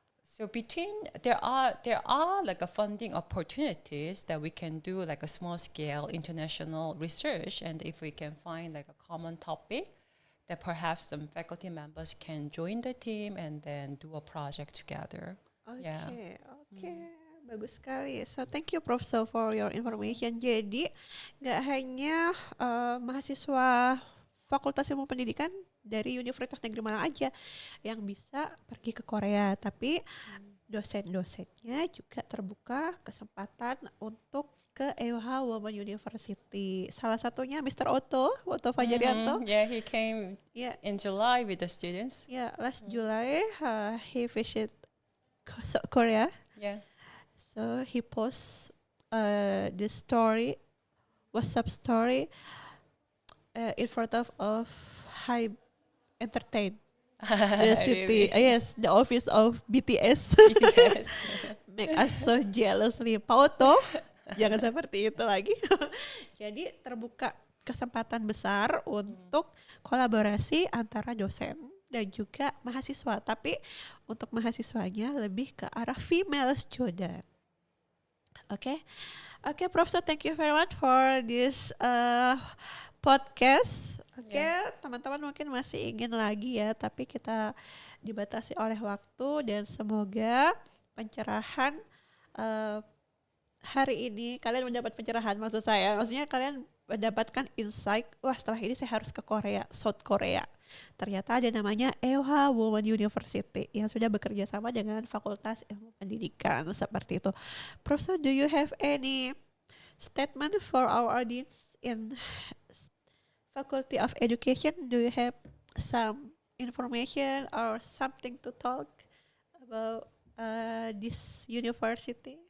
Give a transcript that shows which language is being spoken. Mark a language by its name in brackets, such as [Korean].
[English] So there are like a funding opportunities that we can do like a small scale international research, and if we can find like a common topic, that perhaps some faculty members can join the team and then do a project together. [Indonesian] Okay. Bagus sekali. [English] So thank you Professor for your information. [Indonesian] Jadi nggak hanya mahasiswa Fakultas Ilmu Pendidikan dari Universitas Negeri Malang aja yang bisa pergi ke Korea, tapi dosen-dosennya juga terbuka kesempatan untuk ke EOH Women University. Salah satunya Mr. Otto Fajarianto. [English] Yeah, he came in July with the students. Yeah, last July he visited Korea. Yeah. So he posts the story, WhatsApp story, in front of High Entertain, the city. Really? Yes, the office of BTS. BTS. Make us so jealously. Pauto, [Indonesian] jangan seperti itu lagi. Jadi terbuka kesempatan besar untuk kolaborasi antara dosen dan juga mahasiswa. Tapi untuk mahasiswanya lebih ke arah female student. [English] Okay, Professor, thank you very much for this podcast. [Indonesian] Teman-teman mungkin masih ingin lagi ya, tapi kita dibatasi oleh waktu, dan semoga pencerahan hari ini kalian mendapat pencerahan, maksudnya kalian mendapatkan insight, wah setelah ini saya harus ke Korea, South Korea. Ternyata ada namanya EOH Women University yang sudah bekerja sama dengan Fakultas Ilmu Pendidikan seperti itu. [English] Professor, do you have any statement for our audience in Faculty of Education? Do you have some information or something to talk about this university?